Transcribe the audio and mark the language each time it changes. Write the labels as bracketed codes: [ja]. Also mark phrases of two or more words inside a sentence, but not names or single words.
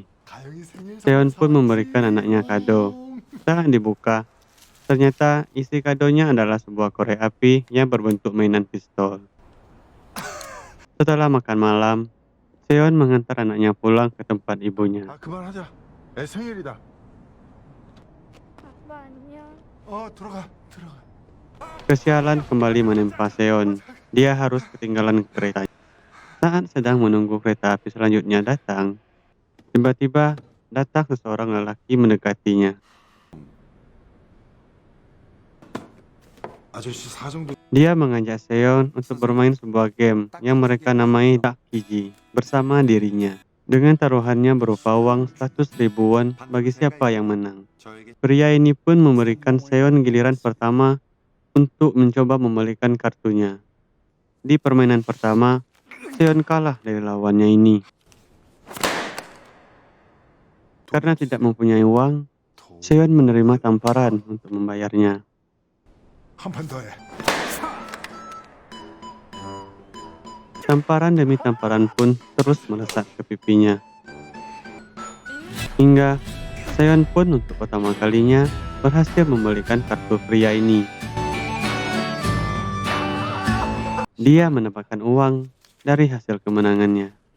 [id] Seong pun memberikan anaknya kado. Saat dibuka, ternyata isi kadonya adalah sebuah korek api yang berbentuk mainan pistol. Setelah makan malam, Seong mengantar anaknya pulang ke tempat ibunya. [ko] 그만하자. 내 생일이다. 아빠 안녕. 들어가. [id] Kesialan kembali menimpa Seong. Dia harus ketinggalan kereta. Saat sedang menunggu kereta api selanjutnya datang, tiba-tiba datang seseorang lelaki mendekatinya. [ko] 아저씨 사정도. [id] Dia mengajak Seong untuk bermain sebuah game yang mereka namai Dakiji bersama dirinya. dengan taruhannya berupa uang 100.000 won bagi siapa yang menang. Pria ini pun memberikan Seon giliran pertama untuk mencoba membalikan kartunya. Di permainan pertama, Seon kalah dari lawannya ini. Karena tidak mempunyai uang, Seon menerima tamparan untuk membayarnya. [ko] 한 판 더 해. [id] Tamparan demi tamparan pun terus melesat ke pipinya. Hingga Seon pun untuk pertama kalinya berhasil membalikan kartu pria ini. Dia mendapatkan uang dari hasil kemenangannya.